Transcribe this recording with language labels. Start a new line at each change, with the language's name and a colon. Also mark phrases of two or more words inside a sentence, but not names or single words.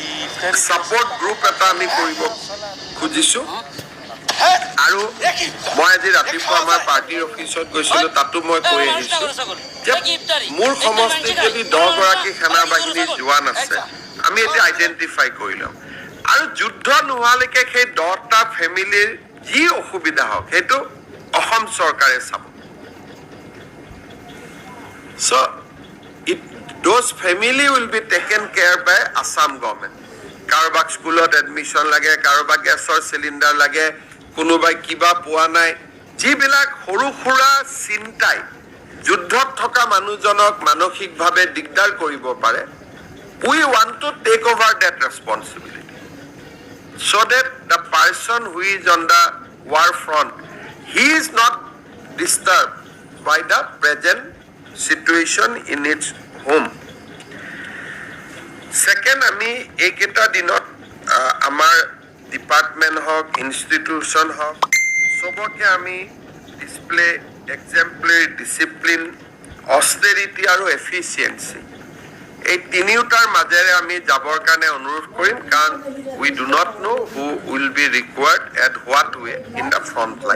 Assamese: সাপোর্ট গ্ৰুপ এটা আমি কৰিব খুজিছো আৰু মই আজি ৰাতিপুৱা আমাৰ পাৰ্টিৰ অফিচত গৈছিলো তাতো মই কৈ আহিছো যে মোৰ সমষ্টিত যদি 10 গৰাকী সেনা বাহিনীৰ জোৱান আছে আমি এটা আইডেন্টিফাই কৰি লম আৰু যুদ্ধ নোহালৈকে সেই 10টা ফ্যামিলিৰ যি অসুবিধা হওক সেইটো অসম চৰকাৰে চাব
English: so those family will be taken care by Assam government
Assamese: কাৰোবাক স্কুলত এডমিশ্যন লাগে, কাৰোবাক গেছৰ চিলিণ্ডাৰ লাগে, কোনোবাই কিবা পোৱা নাই, যিবিলাক সৰু সুৰা চিন্তাই যুদ্ধত থকা মানুহজনক মানসিকভাৱে দিগদাৰ কৰিব পাৰে,
English: we want to take over that responsibility so that the person who is on the war front, he is not disturbed by the present situation in its home. Second,
Assamese: আমি এইকেইটা দিনত আমাৰ ডিপাৰ্টমেণ্ট হওক, ইনষ্টিটিউশ্যন হওক, চবকে আমি
English: display exemplary discipline,
Assamese: অষ্টেৰিটি আৰু এফিচিয়েঞ্চি, এই তিনিওটাৰ মাজেৰে আমি যাবৰ কাৰণে অনুৰোধ কৰিম, কাৰণ
English: we do not know who will be required at what way in the front line.